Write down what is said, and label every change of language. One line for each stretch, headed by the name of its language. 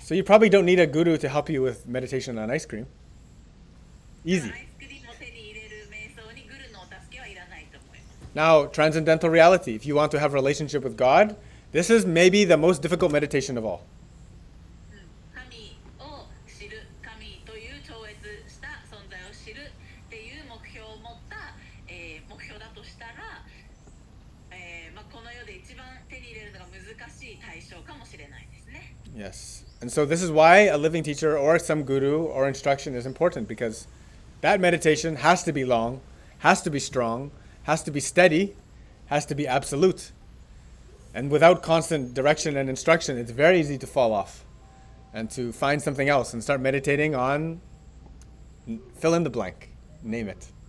English: So you probably don't need a guru to help you with meditation on ice cream.
Japanese: ア
English: Easy.
Japanese: イスクリームを手に入れる瞑想にグルのお助けはいらないと思います。
English: Now, transcendental reality. If you want to have a relationship with God, this is maybe the most difficult meditation of all.
Japanese: 神を知る、神という超越した存在を知るっていう目標を持った、目標だとしたら、この世で一番手に入れるのが難しい対象かもしれないですね。
English: Yes. And so this is why a living teacher or some guru or instruction is important, because that meditation has to be long, has to be strong, has to be steady, has to be absolute. And without constant direction and instruction, it's very easy to fall off and to find something else and start meditating on fill in the blank, name it.